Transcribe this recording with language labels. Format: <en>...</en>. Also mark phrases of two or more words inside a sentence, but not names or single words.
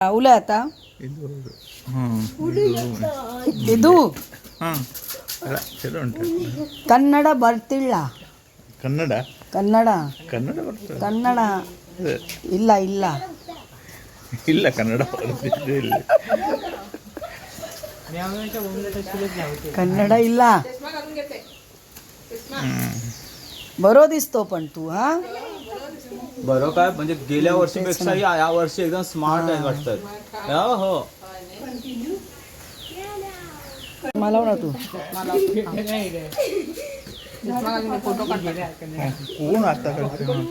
<kn>राहुल आता ಇದು ಕನ್ನಡ ಬರ್ತಿಲ್ಲ ಕನ್ನಡ ಕನ್ನಡ ಕನ್ನಡ ಬರ್ತದೆ ಕನ್ನಡ ಇಲ್ಲ ಇಲ್ಲ ಇಲ್ಲ ಕನ್ನಡ ಬರ್ತಿಲ್ಲ कन्नड ಇಲ್ಲ</kn> <mr>बरो दिसतो पण तू हा बरो काय म्हणजे गेल्या वर्षीपेक्षा या वर्षी एकदम स्मार्ट आहे वाटतं हो मला ना तू कोण आता करते</mr>